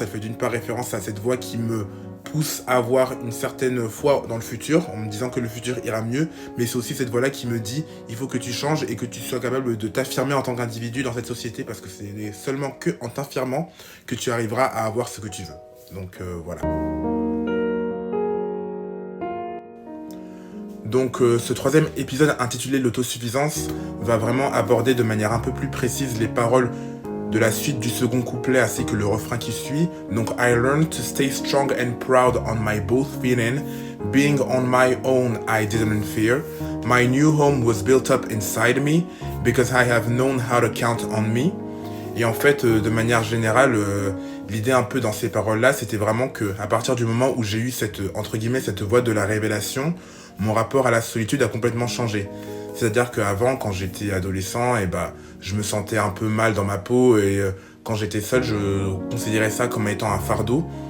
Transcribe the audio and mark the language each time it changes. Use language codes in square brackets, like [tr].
[fr] Elle fait d'une part référence à cette voix qui me pousse à avoir une certaine foi dans le futur, en me disant que le futur ira mieux, mais c'est aussi cette voix-là qui me dit il faut que tu changes et que tu sois capable de t'affirmer en tant qu'individu dans cette société, parce que c'est seulement qu'en t'affirmant que tu arriveras à avoir ce que tu veux. Donc voilà. Donc ce troisième épisode intitulé l'autosuffisance va vraiment aborder de manière un peu plus précise les paroles de la suite du second couplet ainsi que le refrain qui suit. Donc [en] I learned to stay strong and proud on my both feeling. Being on my own I didn't fear. My new home was built up inside me because I have known how to count on me. [fr] Et en fait, de manière générale, l'idée un peu dans ces paroles-là, c'était vraiment que à partir du moment où j'ai eu cette, entre guillemets, cette voix de la révélation, mon rapport à la solitude a complètement changé. C'est-à-dire qu'avant, quand j'étais adolescent, je me sentais un peu mal dans ma peau et quand j'étais seul, je considérais ça comme étant un fardeau.